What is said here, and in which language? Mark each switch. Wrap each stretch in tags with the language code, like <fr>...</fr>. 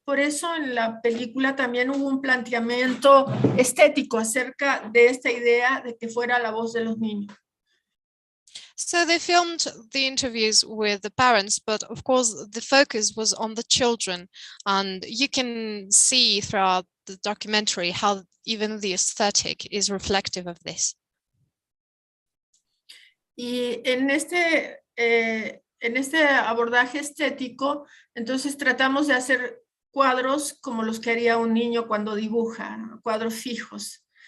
<es>Por eso en la película también hubo un planteamiento estético acerca de esta idea de que fuera la voz de los niños.</es> <en>So they filmed the interviews with the parents, but of course the focus was on the children, and you can see throughout the documentary how even the aesthetic is reflective of this.</en> <es>Y en este abordaje estético, entonces tratamos de hacer cuadros como los que haría un niño cuando dibuja, cuadros fijos.</es>